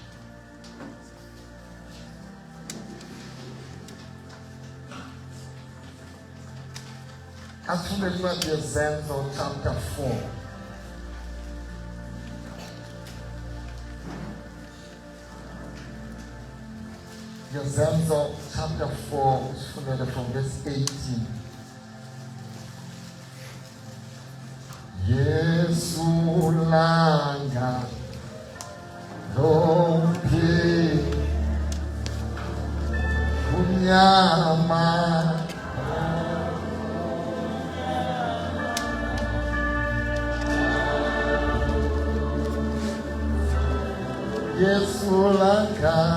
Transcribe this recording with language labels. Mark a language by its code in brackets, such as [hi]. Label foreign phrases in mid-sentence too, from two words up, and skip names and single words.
[zu] Asifunde incwadi yeZenzo chapter 4. Yezenzo chapter 4, usifundele [en] from verse 18. [zu] Yesu langa lompi kunyama Yesu langa